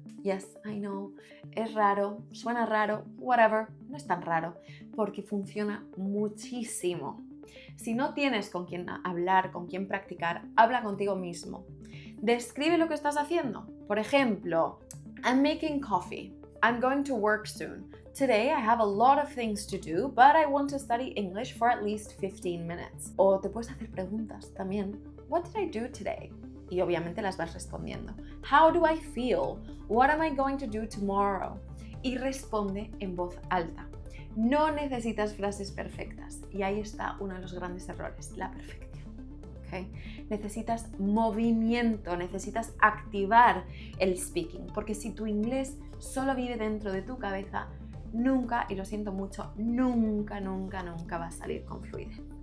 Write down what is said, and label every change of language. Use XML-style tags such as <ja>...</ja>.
<en>Yes, I know,</en> <es>es raro, suena raro, whatever, no es tan raro, porque funciona muchísimo. Si no tienes con quién hablar, con quién practicar, habla contigo mismo. Describe lo que estás haciendo. Por ejemplo,</es> <en>I'm making coffee. I'm going to work soon. Today I have a lot of things to do, but I want to study English for at least 15 minutes.</en> <es>O te puedes hacer preguntas también.</es> <en>What did I do today?</en> <es>Y obviamente las vas respondiendo.</es> <en>How do I feel? What am I going to do tomorrow?</en> <es>Y responde en voz alta. No necesitas frases perfectas y ahí está uno de los grandes errores, la perfección. ¿Okay? Necesitas movimiento, necesitas activar el speaking, porque si tu inglés solo vive dentro de tu cabeza, nunca, y lo siento mucho, nunca va a salir con fluidez.</es>